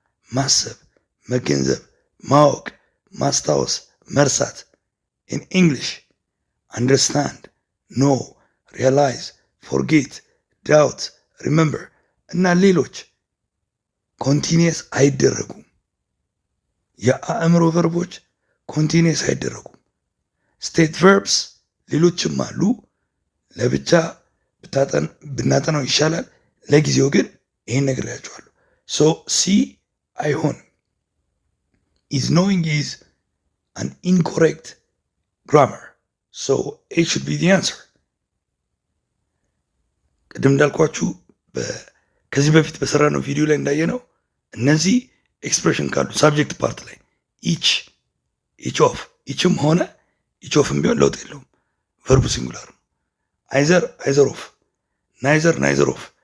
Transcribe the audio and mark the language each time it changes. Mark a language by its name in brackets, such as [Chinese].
[Amharic] ማሰብ፣ መገንዘብ፣ ማወቅ፣ ማስታወስ፣ መርሳት። ኢን ኢንግሊሽ አንደርስታንድ፣ ኖ፣ ሪያላይዝ፣ ፎርጌት፣ ዳውት፣ ሪመምበር እና ሌሎች ኮንቲኒየስ አይደረጉም። የአእምሮ ቨርቦች ኮንቲኒየስ አይደረጉም። ስቴት ቨርብስ ሌሎችም አሉ። ለብቻ ብናጠናው ይሻላል። ለጊዜው ግን ይህን ነግሬያቸዋለሁ። ሶ ሲ አይሆንም። [English] is knowing is an incorrect grammar. So A should be the answer. [Amharic] ቅድም እንዳልኳችሁ ከዚህ በፊት በሰራነው ቪዲዮ ላይ እንዳየነው እነዚህ ኤክስፕሬሽን ካሉ ሳብጀክት ፓርት ላይ ኢች ኦፍ ኢችም ሆነ ኢች ኦፍም ቢሆን ለውጥ የለውም። ቨርቡ ሲንጉላር ነው። አይዘር ኦፍ፣ ናይዘር ኦፍ፣